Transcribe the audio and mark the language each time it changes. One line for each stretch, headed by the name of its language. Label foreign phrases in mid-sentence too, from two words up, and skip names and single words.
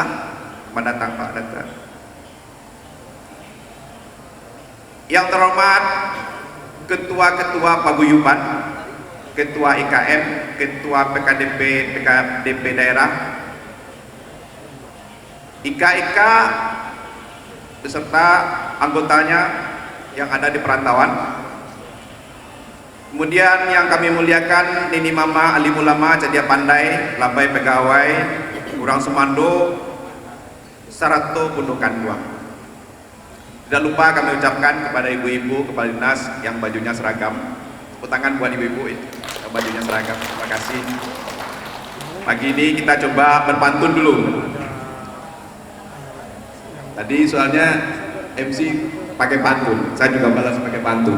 Indonesian: Selamat datang Pak Datuk. Yang terhormat Ketua-Ketua Paguyuban, Ketua IKM, Ketua PKDP daerah, IKIK beserta anggotanya yang ada di perantauan. Kemudian yang kami muliakan
Minangkabau: Nini Mama Alim Ulama Cadia Pandai, Labai Pegawai, Urang Semando, Sarato Pundukan Buang.
Indonesian: Tidak lupa kami ucapkan kepada ibu-ibu kepala dinas yang bajunya seragam. Tepuk tangan buat ibu-ibu yang bajunya seragam. Terima kasih. Pagi ini kita coba berpantun dulu. Tadi soalnya MC pakai pantun, saya juga balas pakai pantun.